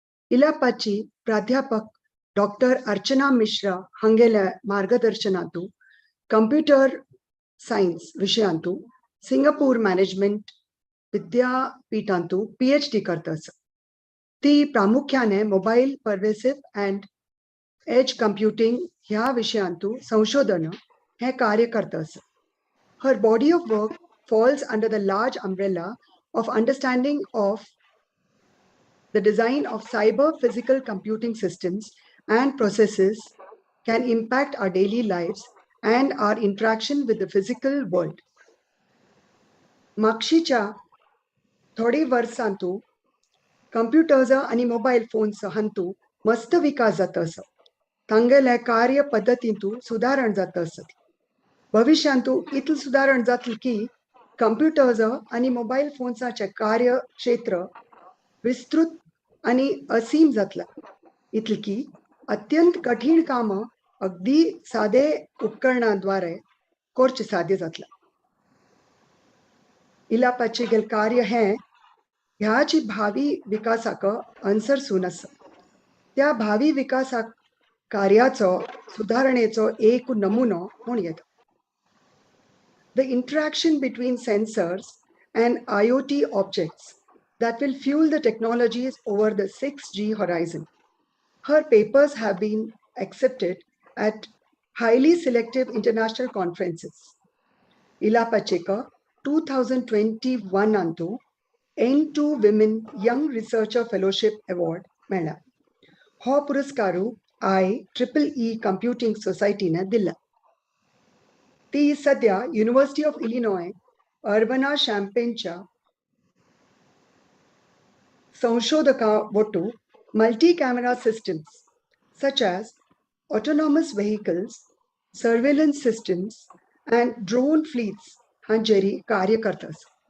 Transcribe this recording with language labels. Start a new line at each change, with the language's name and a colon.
Goan Konkani: इलापाची प्राध्यापक doctor Archana Mishra हांगेल्या मार्गदर्शनातू computer science विशयांतू Singapore management विद्यापीठांतू PhD करतस. ती प्रामुख्याने मोबाईल पर्वेसिव्ह अँड एज कम्प्युटिंग ह्या विषयांतू संशोधन हे कार्य करतस.
English: Her body of work falls under the large umbrella of understanding of the design of cyber physical computing systems and processes can impact our daily lives and our interaction with the physical world.
Goan Konkani: मागशीच्या थोडी वर्सांतू computers आणि mobile phones हांतू मस्त विकास जातस. तांगेल्या कार्य पद्धतींतू सुधारण जातस. भविष्यांतू इतल सुधारण जातली की कंप्युटर्स आणि मोबाईल फोन्साचे कार्य क्षेत्र विस्तृत आणि असीम जातला. इतली की अत्यंत कठीण काम अगदी साधे उपकरणांद्वारे करचे साध्य जातला. इलापाचे गेल कार्य हे ह्याची भावी विकासाक अनुसरून आसा. त्या भावी विकासाक कार्याचो सुधारणेचो एक नमुनो म्हूण येता.
English: The interaction between sensors and IoT objects that will fuel the technologies over the 6G horizon. Her papers have been accepted at highly selective international conferences.
Goan Konkani: Ila Pacheco 2021 antu N2 Women Young Researcher Fellowship Award मेळ्ळा. हो पुरस्कारू IEEE Computing Society ने दिला. ती सध्या university of Illinois अर्बना शॅम्पेनच्या संशोधका वटू multi camera systems
English: such as autonomous vehicles, surveillance systems and drone fleets
Goan Konkani: हांचेरी कार्य करतस.